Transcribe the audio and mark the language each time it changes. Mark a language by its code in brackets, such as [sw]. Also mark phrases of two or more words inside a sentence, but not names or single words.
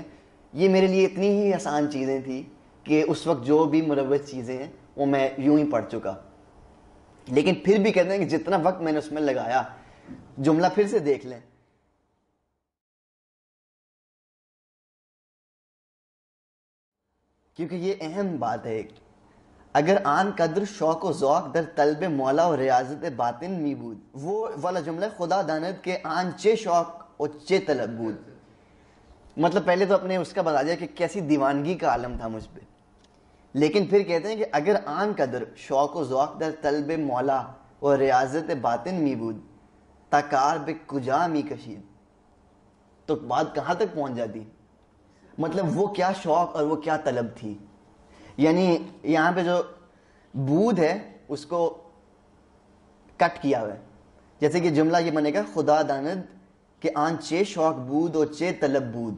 [ur] یہ میرے لیے اتنی ہی آسان چیزیں تھیں کہ اس وقت جو بھی مروج چیزیں ہیں وہ میں یوں ہی پڑھ چکا, لیکن پھر بھی کہتے ہیں کہ جتنا وقت میں نے اس میں لگایا, جملہ پھر سے دیکھ لیں, کیونکہ یہ اہم بات ہے. [fa] اگر آن قدر شوق و ذوق در طلب مولا و ریاضت باطن می بود, [ur] وہ والا جملہ [fa] خدا داند کے آن چے شوق و چے طلب بود. [ur] مطلب پہلے تو اپنے اس کا بتا دیا کہ کیسی دیوانگی کا عالم تھا مجھ پہ, لیکن پھر کہتے ہیں کہ [fa] اگر آن قدر شوق و ذوق در طلب مولا و ریاضت باطن می بود تکار بے کجا می کشید, [ur] تو بات کہاں تک پہنچ جاتی. مطلب وہ کیا شوق اور وہ کیا طلب تھی. یعنی یہاں پہ جو بود ہے اس کو کٹ کیا ہوا ہے. جیسے کہ جملہ یہ بنے گا [fa] خدا داند کہ آن چے شوق بود [ur] اور [fa] چے طلب بود.